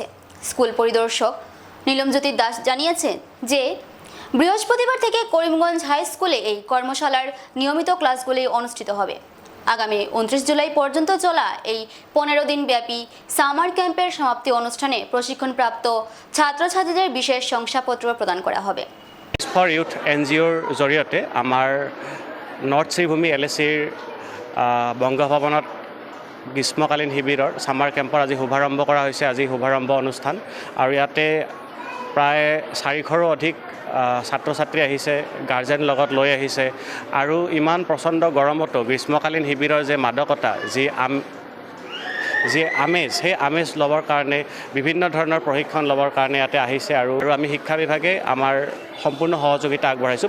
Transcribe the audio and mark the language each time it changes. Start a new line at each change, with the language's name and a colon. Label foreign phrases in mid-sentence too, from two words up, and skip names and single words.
Bangla: স্কুল পরিদর্শক নীলমজ্যোতি দাস জানিয়েছেন যে বৃহস্পতিবার থেকে করিমগঞ্জ হাই স্কুলে এই কর্মশালার নিয়মিত ক্লাসগুলি অনুষ্ঠিত হবে। আগামী 29 জুলাই পর্যন্ত চলা এই 15 দিন ব্যাপী
English: summer camp
Bangla: সমাপ্তি অনুষ্ঠানে প্রশিক্ষণপ্রাপ্ত ছাত্রছাত্রীদের বিশেষ শংসাপত্র প্রদান করা হবে।
Assamese: ফর ইউথ এনজিওৰ জৰিয়তে আমাৰ নৰ্থ শ্ৰীভূমি LACৰ বংগভৱনত গ্ৰীষ্মকালীন শিবিৰৰ
English: summer camp
Assamese: আজি শুভাৰম্ভ কৰা হৈছে। আজি শুভাৰম্ভ অনুষ্ঠান আৰু ইয়াতে প্ৰায় 400ৰো অধিক ছাত্ৰ ছাত্ৰী আহিছে, গাৰ্জেন লগত লৈ আহিছে আৰু ইমান প্ৰচণ্ড গৰমতো গ্ৰীষ্মকালীন শিবিৰৰ যে মাদকতা, যি আমেজ, সেই আমেজ ল'বৰ কাৰণে বিভিন্ন ধৰণৰ প্ৰশিক্ষণ ল'বৰ কাৰণে ইয়াতে আহিছে আৰু আমি শিক্ষা বিভাগে আমাৰ সম্পূৰ্ণ সহযোগিতা আগবঢ়াইছোঁ।